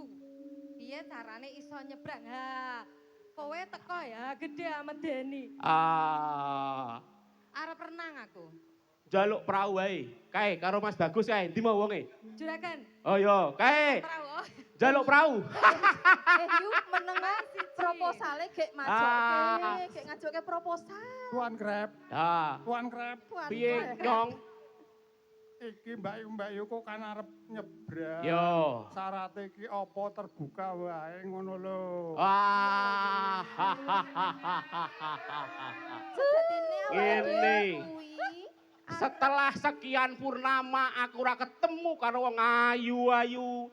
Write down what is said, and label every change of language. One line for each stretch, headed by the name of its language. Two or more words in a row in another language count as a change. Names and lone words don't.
Javanese: Piye carane iso nyebrang? Ha, kowe teko ya gede medeni. Arep renang aku. Jaluk perahu wae. Kae karo Mas Bagus kae, ndi mau wonge? Juragan, Oh yo, kae. perahu. Oh. Jaluk perahu. Yu menengah proposale gek Ah. majoke, gek ngajoke proposal. Tuan Grab, Ha. Tuan Grab. Tuan, Piye, Tuan. Nyong? Iki Mbak Yu kok kan arep nyebrang. Yo. Syaratnya iki apa terbuka wae ngono lho. Wah. Sejatine awake Ngene. kuwi
Indonesian: Setelah sekian purnama
Javanese: aku ora ketemu karo wong ayu-ayu.